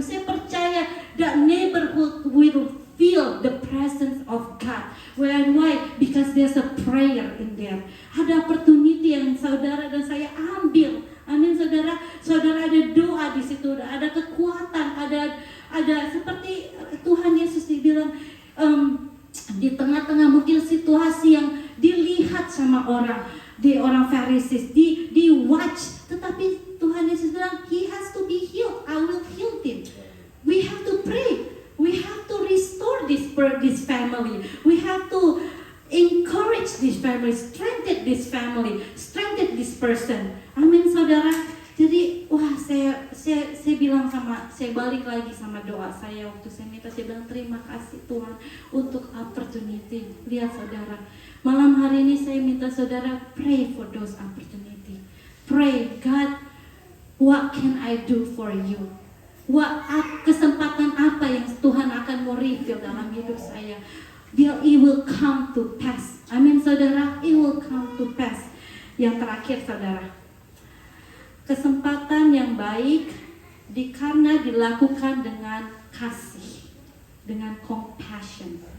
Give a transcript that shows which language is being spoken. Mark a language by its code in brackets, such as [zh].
[id] Saya percaya [en] that neighborhood will feel the presence of God. Why? Because there's a prayer in there. [id] Ada opportunity yang saudara dan saya ambil. Amin saudara. Saudara ada doa di situ, ada kekuatan, ada seperti Tuhan Yesus dibilang di tengah-tengah mungkin situasi yang dilihat sama orang Pharisees, di watch, tetapi Tuhan Yesus bilang [en] he has to be healed. I will heal him. We have to pray. We have to restore this family. We have to encourage this family, strengthen this family, strengthen this person. [id] Amin saudara. Jadi wah saya bilang saya balik lagi sama doa saya waktu saya minta, saya bilang terima kasih Tuhan untuk opportunity. Lihat saudara, malam hari ini saya minta saudara [en] pray for those opportunity. Pray, God, what can I do for you? [id] Kesempatan apa yang Tuhan akan mau reveal dalam hidup saya? [en] It will come to pass. [id] Amin saudara, [en] it will come to pass. [id] Yang terakhir saudara, kesempatan yang baik karena dilakukan dengan kasih, dengan compassion.